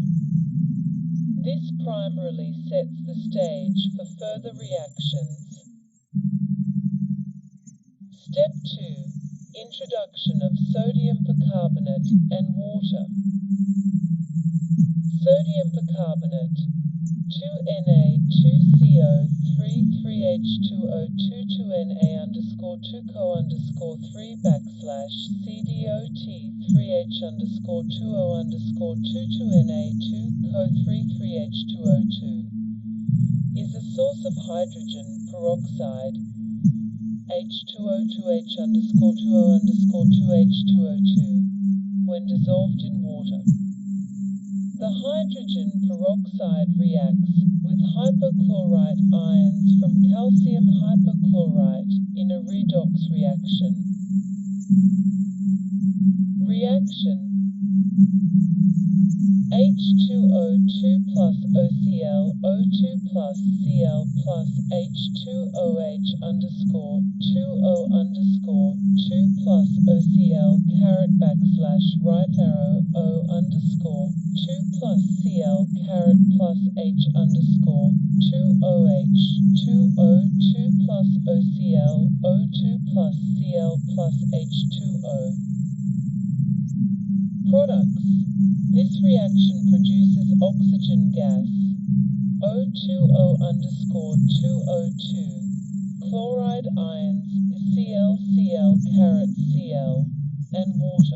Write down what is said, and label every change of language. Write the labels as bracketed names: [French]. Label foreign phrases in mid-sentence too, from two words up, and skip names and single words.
[English] This primarily sets the stage for further reactions. Step 2. Introduction of sodium bicarbonate and water. Sodium bicarbonate, 2Na2CO33H2O22Na underscore 2Co underscore 3 backslash CDOT3H underscore 20 underscore 22Na2Co33H2O2 is a source of hydrogen peroxide, H2O2H underscore 20 underscore 2H2O2, when dissolved in water. The hydrogen peroxide reacts with hypochlorite ions from calcium hypochlorite in a redox reaction. Reaction: H2O2 plus OCl, O2 plus Cl plus H2OH underscore 2O underscore 2 plus OCl caret backslash right arrow O underscore 2 plus Cl caret plus H underscore 2OH 2O2 plus OCl O2 plus Cl plus H2O. Products. This reaction produces oxygen gas, O2O underscore 2O2, chloride ions, ClCl caret Cl, and water.